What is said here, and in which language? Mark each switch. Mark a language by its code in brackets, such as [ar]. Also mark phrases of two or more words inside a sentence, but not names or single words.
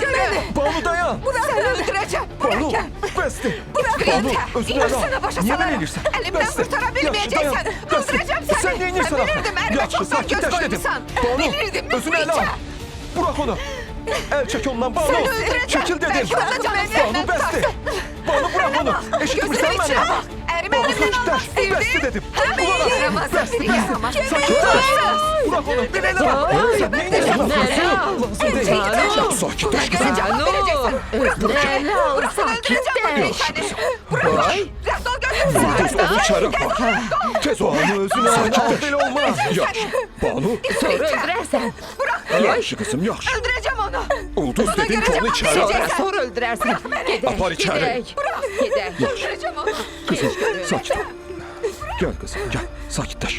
[az] məni. Banu, dayan. Səni öldürəcəm. Bura Banu, gəl. bəsdir. [tr] Bırak [az] Banu, yeter. özünü ələ [tr] İndirsene [az] al. başa Niyə salarım. belə edirsən? [tr] Elimden [az] Bəsdir. [tr] kurtarabilmeyeceksen [az] Yaxşı, dayan. [tr] öldüreceğim [az] Bəsdir. seni. Sən neynirsən [tr] Ben [az] axı? [tr] bilirdim erime [az] Yaxşı, [tr] çoktan göz [az] sakitləş dedim. koymuşsan. Banu, [tr] Bilirdim [az] özünü ələ al. [tr] bilmeyeceğim. Bırak onu. [az] Əl çək ondan, Banu. [tr] Seni öldüreceğim. [az] Çəkil dedim. [tr] Belki onda canım [az] Banu, [tr] senden [az] bəsdir. [tr] tutarsa. Banu, bırak onu. [az] Eşitmirsən [tr] Gözünün içine [az] məni? [tr] bak. Erime [az] Banu, [tr] elimden [az] sakitləş. almak isteyirdi. Bəsdir dedim. [tr] Hemen yaramaz. Yaramaz. [az] Sakitləş. [tr] Bırak onu. [az] Sən neynirsən axı? Lazım deyil. Sakitləş kızım. [tr] Öldüreceğim. Bırak öldüreceğim ben seni. Bırak. Defol gözünü [az] Tez onu içəri apar. Tez Banu, özünü ələ al. Belə olmaz. Yaxşı. Banu. [tr] Sonra öldürersen. Bırak. [az] Yaxşı qızım, yaxşı. [tr] Öldüreceğim onu. [az] Ulduz dedim ki, onu içəri apar. [tr] Sonra öldürersin. [az] Apar içəri. [tr] Öldüreceğim onu. Kızım, sakit ol. Gel kızım, gel. [az] Sakitləş.